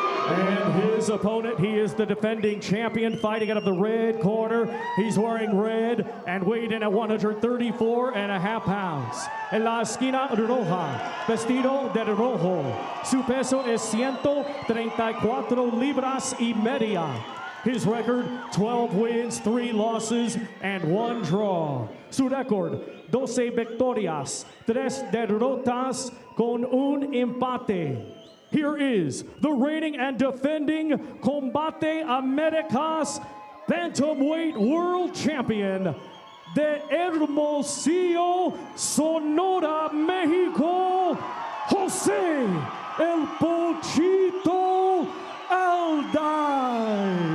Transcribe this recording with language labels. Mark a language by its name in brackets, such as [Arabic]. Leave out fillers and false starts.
[English] And his opponent, he is the defending champion fighting out of the red corner. He's wearing red and weighed in at 134.5 pounds. [Spanish] En la esquina roja, vestido de rojo. Su peso es 134 libras y media. [English] His record, 12 wins, 3 losses, and 1 draw. [Spanish] Su record, 12 victorias, 3 derrotas con un empate. [English] Here is the reigning and defending Combate Americas Bantamweight World Champion de Hermosillo, Sonora, Mexico, Jose El Pochito Alday.